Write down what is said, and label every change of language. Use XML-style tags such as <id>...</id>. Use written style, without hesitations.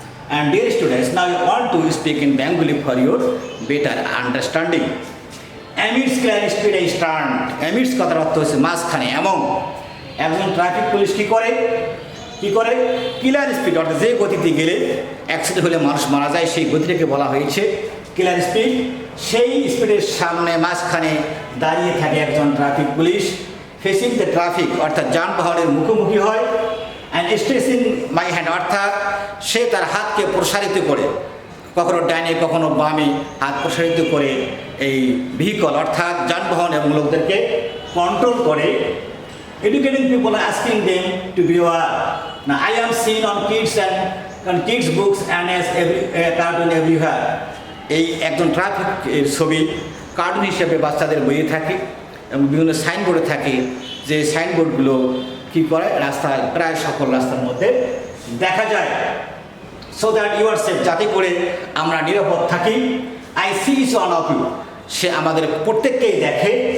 <en>And dear students, now I want to speak in Bengali for your better understanding. Amidst clear speed I stand.</en> <bn>Amidst কথার অর্থ হচ্ছে মাঝখানে, এবং একজন traffic police কি করে ক্লিয়ার স্পিড, অর্থাৎ যে গতিতে গেলে অ্যাক্সিডেন্ট হলে মানুষ মারা যায় সেই গতিটাকে বলা হয়েছে ক্লিয়ার স্পিড। সেই স্পিডের সামনে মাঝখানে দাঁড়িয়ে থাকে একজন traffic police,</bn> <en>facing the traffic,</en> <bn>অর্থাৎ যানবাহনের মুখোমুখি হয়,</bn> <en>and stretching my hand,</en> <bn>অর্থাৎ সে তার হাতকে প্রসারিত করে, কখনো ডাইনে কখনো বামে হাত প্রসারিত করে এই ভেহিকল অর্থাৎ যানবাহন এবং লোকদেরকে কন্ট্রোল করে।</bn> <en>Educating people are asking them to beware. Now I am seen on kids books and as cartoon everywhere.</en> <bn>এই একজন ট্রাফিক ছবি কার্টুন হিসেবে বাচ্চাদের বইয়ে থাকে এবং বিভিন্ন সাইনবোর্ডে থাকে, যে সাইনবোর্ডগুলো কী করে রাস্তায় প্রায় সকল রাস্তার মধ্যে দেখা যায়।</bn> <en>so that you are safe,</en> <bn>যাতে করে আমরা নিরাপদ থাকি।</bn> <en>I see is one of you,</en> <bn>সে আমাদের প্রত্যেককেই দেখে।</bn>